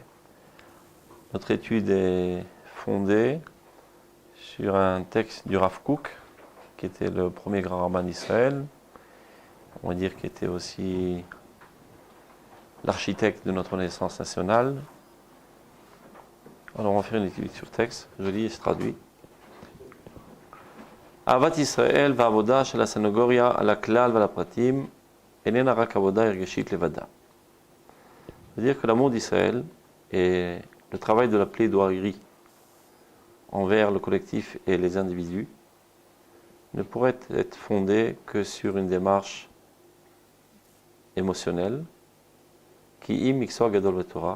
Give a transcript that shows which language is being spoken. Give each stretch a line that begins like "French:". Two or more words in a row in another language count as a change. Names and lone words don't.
French: Notre étude est fondée sur un texte du Rav Kook, qui était le premier grand rabbin d'Israël, on va dire qu'il était aussi l'architecte de notre Renaissance nationale. Alors on va faire une étude sur texte, je lis et je traduis.
Hebrew: אהבת ישראל והעבודה של הסנגוריה על הכלל ועל הפרטים איננה רק עבודה הרגשית לבדה.
French: C'est-à-dire que l'amour d'Israël et le travail de la plaidoirie envers le collectif et les individus ne pourrait être fondé que sur une démarche émotionnelle qui imixo gadol Torah.